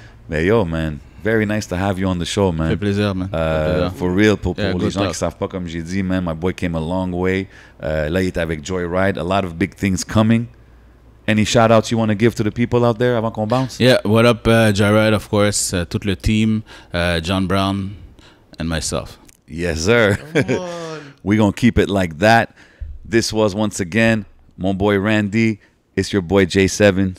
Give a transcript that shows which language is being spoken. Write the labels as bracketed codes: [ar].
[fr] Mais [en] yo, man, very nice to have you on the show, man. [fr] Ça fait plaisir, man. [en] For real, [fr] pour les gens qui savent pas, comme j'ai dit, [en] man, my boy came a long way. [fr] Là, il est avec Joyride. [en] A lot of big things coming. Any shout-outs you want to give to the people out there [fr] avant qu'on bounce? [en] Yeah, what up, Joyride, of course, [fr] tout le team, [en] John Brown, and myself. Yes, sir. We're going to keep it like that. This was, once again, [fr] mon boy [en] Randy. It's your boy J7.